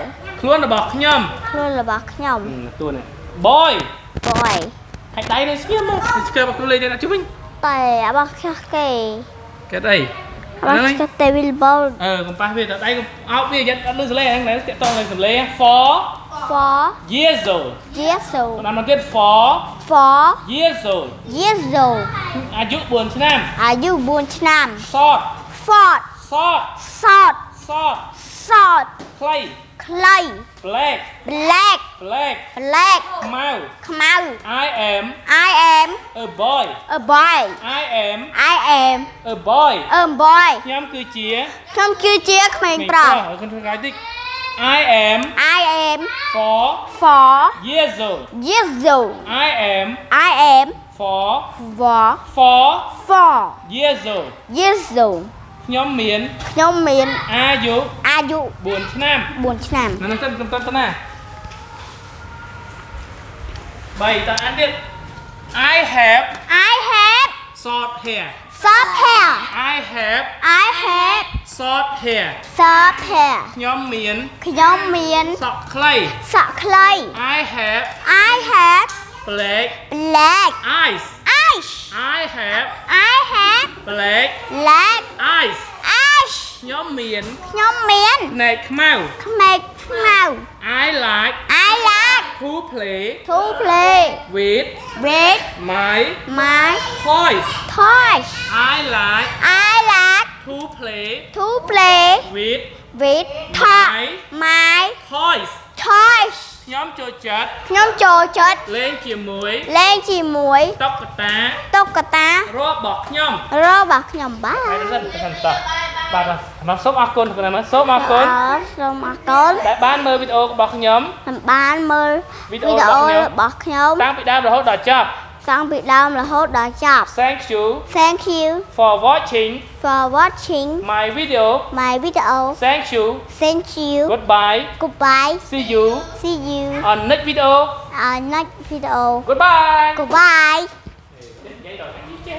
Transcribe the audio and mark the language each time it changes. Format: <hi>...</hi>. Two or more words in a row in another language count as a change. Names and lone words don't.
<km>ខ្លួនរបស់ខ្ញុំ ខ្លួនរបស់ខ្ញុំ តួនេះ Boy</km> <en>boy</en> <km>ហើយដៃនៅស្ងៀមមកស្គាល់របស់ខ្លួនលេងទៅជុំវិញ តែរបស់ខ្ញុំគេ គេអី របស់ខ្ញុំទេវិលបោ កុំប៉ះវាតែដៃកុំអោបវាយ៉ាងអត់លឺសលេហ្នឹងតាក់តងនឹងសលេ for</km> <en>for years old years</en> <km>បង</km> <en>old</en> <km>តាមទៀត for</km> <en>for years old years old</en> <km>អាយុ4ឆ្នាំ អាយុ4ឆ្នាំ</km> <en>short short short short short short</en> <km>ខ្លី ខ្ល clay</km> <en>black black black black</en> <km>ខ្មៅ ខ្មៅ</km> <en>I am I am a boy a boy I am I am a boy a boy</en> <km>ខ្ញុំគឺជា ខ្ញុំគឺជាក្មេងប្រុស ហើយខ្ញុំធ្វើកាយតិច</km> <en>I am I am 4 4 years old years old I am I am 4 4 years old years old</en> <km>ខ្ញុំមាន ខ្ញុំមាន អាយុ អាយុ 4ឆ្នាំ 4ឆ្នាំ នៅនោះទៅទៅណា3តើអានទៀត</km> <en>I have I have short hair soft hair I have I have short hair soft hair</en> <km>ខ្ញុំមាន ខ្ញុំមាន សក់ខ្លី សក់ខ្លី</km> <en>I have I have black black eyes eyes I have I have black black eyes eyes</en> <km>ខ្ញុំមាន ខ្ញុំមាន ភ្នែកខ្មៅ ក្មេងខ្មៅ</km> <en>I like I like to play to play with with my my toys toys I like I like to play to play with with my toys toys</en> <km>ខ្ញុំចូលចិត្ត ខ្ញុំចូលចិត្ត លេងជាមួយ លេងជាមួយ តុក្កតា តុក្កតា របស់ខ្ញុំ របស់ខ្ញុំបាទ ហើយទៅសិនតោះបាទខ្ញុំសូមអរគុណទៅណាសូមអរគុណ សូមអរគុណ ដែលបានមើលវីដេអូរបស់ខ្ញុំ បានមើលវីដេអូរបស់ខ្ញុំ តាំងពីដើមរហូតដល់ចប់ តាំងពីដើមរហូតដល់ចប់</km> <en>Thank you Thank you for watching for watching my video my video Thank you Thank you Goodbye Goodbye See you See you on next video next video Goodbye Goodbye</en>